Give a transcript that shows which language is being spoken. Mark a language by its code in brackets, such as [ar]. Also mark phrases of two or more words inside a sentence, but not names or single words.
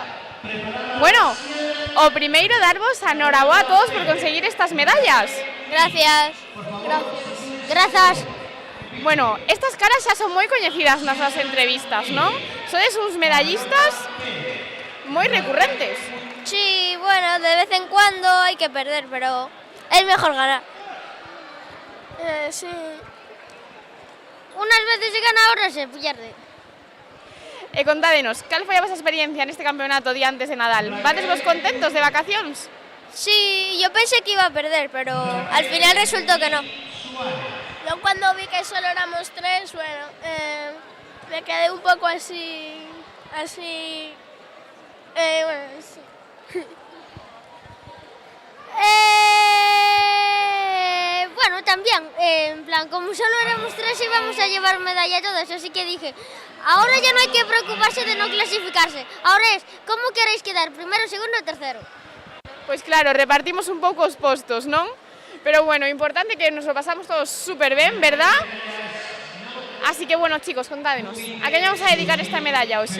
[gl] Bueno, o primeiro darvos a enhoraboa a todos por conseguir estas medallas. Gracias. Grazas. Bueno, estas caras xa son moi coñecidas nas nosas entrevistas, non? Sodes uns medallistas moi recurrentes. [es] Sí, bueno, de vez en cuando hay que perder, pero es mejor ganar. Sí. Unas veces se gana, otras se pierde. [gl] E contádenos, cal foi a vosa experiencia neste campeonato día antes de Nadal? Vades vos contentos de vacacións? [es] Sí, yo pensé que iba a perder, pero al final resultó que no. Yo cuando vi que solo éramos tres, bueno, me quedé un poco así, bueno, sí. Bueno, también, en plan, como solo éramos tres íbamos a llevar medalla todos, así que dije, ahora ya no hay que preocuparse de no clasificarse, ahora es, ¿cómo queréis quedar? ¿Primero, segundo o tercero? [gl] Pois claro, repartimos un pouco os postos, non? [es] Pero bueno, importante que nos lo pasamos todos súper ben, ¿verdad? [gl] Así que bueno, chicos, contádenos, ¿a qué vamos a dedicar esta medalla hoxe?